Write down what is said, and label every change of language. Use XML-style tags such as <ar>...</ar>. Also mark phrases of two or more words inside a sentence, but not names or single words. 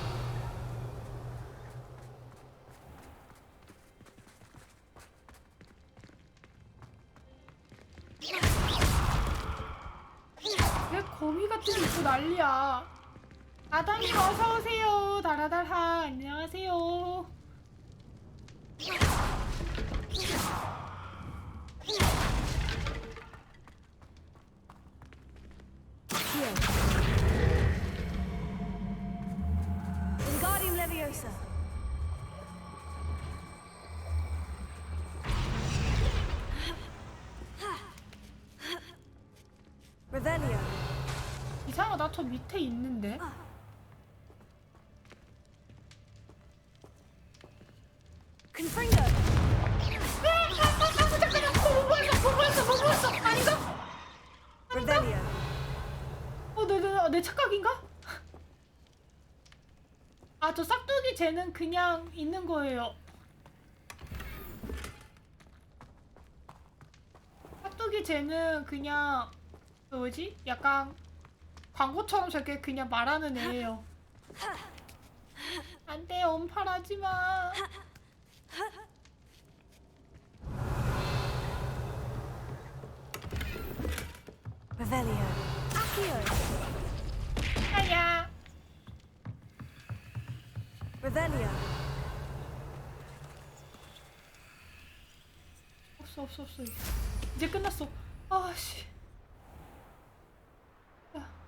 <ko>왜 거미 같은 게 있고 난리야. 아담님 어서 오세요. 달아달하. 안녕하세요.</ko> <la>Wingardium Leviosa. Revelio.</la> <ko>이상하다. 저 밑에 있는데.</ko> <la>Confringo.</la> <ko>잠깐만. 뭐 보였어. 아닌가?</ko> <la>Revelio.</la> <ko>내 착각인가? 아, 저 싹두기 쟤는 그냥 있는 거예요. 싹두기 쟤는 그냥 뭐지? 약간 광고처럼 저렇게 그냥 말하는 애예요. 안 돼, 엄팔하지 마.</ko> <la>Revelio. Accio.</la> <ko>아야.</ko> <la>Revelio.</la> <ko>없어. 이제 끝났어. 아씨. 야.</ko>